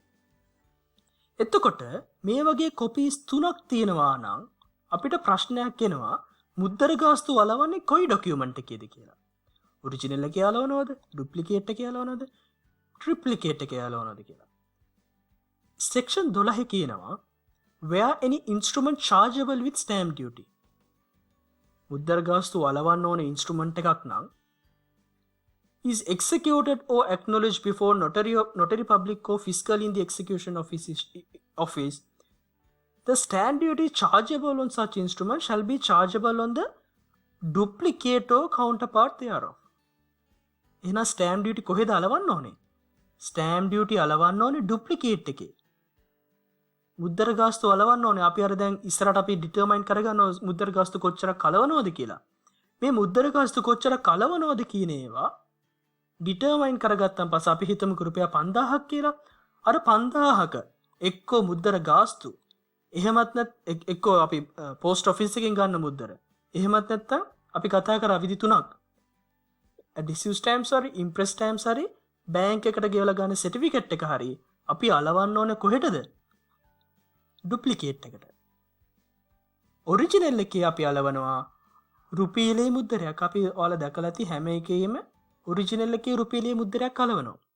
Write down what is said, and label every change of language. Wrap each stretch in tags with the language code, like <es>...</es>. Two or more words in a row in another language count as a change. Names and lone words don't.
<si>එතකොට මේ වගේ කොපීස් තුනක් තියෙනවා නම් අපිට ප්‍රශ්නයක් එනවා මුද්දර ගාස්තු වලවන්නේ කොයි ඩොකියුමන්ට් එකේද කියලා. ඔරිජිනල් එකේ අලවනවද, ඩුප්ලිකේට් එකේ අලවනවද, ට්‍රිප්ලිකේට් එකේ අලවනවද කියලා. සෙක්ෂන් 12 කියනවා</si> <en>where any instrument chargeable with stamp duty.</en> <si>මුද්දර ගාස්තු අලවන්න ඕන ඉන්ස්ට්‍රුමන්ට් එකක් නම්</si> <en>is executed or acknowledged before notary public or fiscal in the execution office, the stamp duty chargeable on such instrument shall be chargeable on the duplicate or counterpart thereof.</en> <si>එහෙනම්</si> <en>stamp duty</en> <si>කොහෙද අලවන්න ඕනේ?</si> <en>stamp duty</en> <si>අලවන්න ඕනේ duplicate එකේ. මුද්දර ගාස්තු අලවන්න ඕනේ. අපි අර දැන් ඉස්සරහට අපි ඩිටර්මයින් කරගන්නවා මුද්දර ගාස්තු කොච්චරක් කලවනවද කියලා. මේ මුද්දර ගාස්තු කොච්චරක් කලවනවද කියන ඒවා ඩිටර්මයින් කරගත්තන් පස්සේ අපි හිතමු රුපියල් 5000ක් කියලා. අර 5000ක එක්කෝ මුද්දර ගාස්තු, එහෙමත් නැත් එක්කෝ අපි</si> <en>post office</en> <si>එකෙන් ගන්න මුද්දර, එහෙමත් නැත්නම් අපි කතා කරා විදි තුනක්.</si> <en>adhesive stamps</en> <si>හරි,</si> <en>impress stamps</en> <si>හරි, බැංක් එකට ගෙවලා ගන්න සර්ටිෆිකේට් එක හරි අපි අලවන්න ඕනේ කොහෙටද? ඩුප්ලිකේට් එකට. ඔරිජිනල් එකේ අපි අලවනවා රුපියලේ මුද්දරයක්. අපි ඔයාලා දැකලා ඇති හැම එකේම ඔරිජිනල් එකේ රුපියලේ මුද්දරයක් අලවනවා.</si>